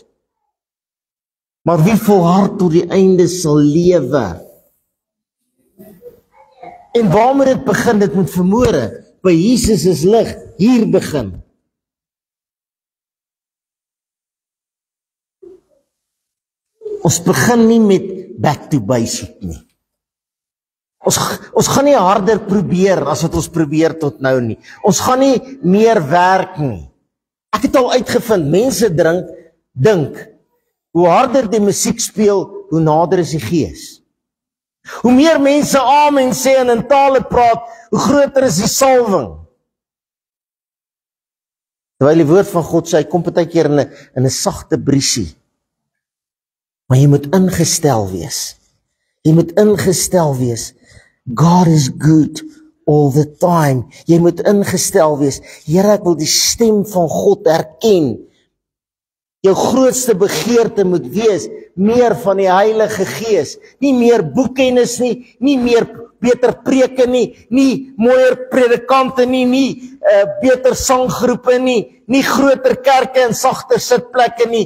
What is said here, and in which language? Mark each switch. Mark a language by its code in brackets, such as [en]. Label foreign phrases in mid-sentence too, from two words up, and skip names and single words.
[af] Maar wie volhard tot die einde sal lewe. En waar moet dit begin? Dit moet vermoere. By Jesus is lig, hier begin. Ons begin nie met [en] back to basic [af] nie. Ons gaan nie harder probeer as wat ons probeer tot nou nie. Ons gaan nie meer werk nie. Ek het al uitgevind, mense dink, hoe harder die musiek speel, hoe nader is die Gees. Hoe meer mense amen sê en in tale praat, hoe groter is die salwing. Terwyl die woord van God sê, hy kom partykeer in 'n sagte briesie. Maar jy moet ingestel wees. Jy moet ingestel wees. [en] God is good all the time. [af] Jy moet ingestel wees. Here, ek wil die stem van God herken. Jou grootste begeerte moet wees, meer van die Heilige Gees. Nie meer boekkennis nie, nie meer beter preke nie, nie mooier predikante nie, beter sanggroepe nie groter kerke en sagter sitplekke nie.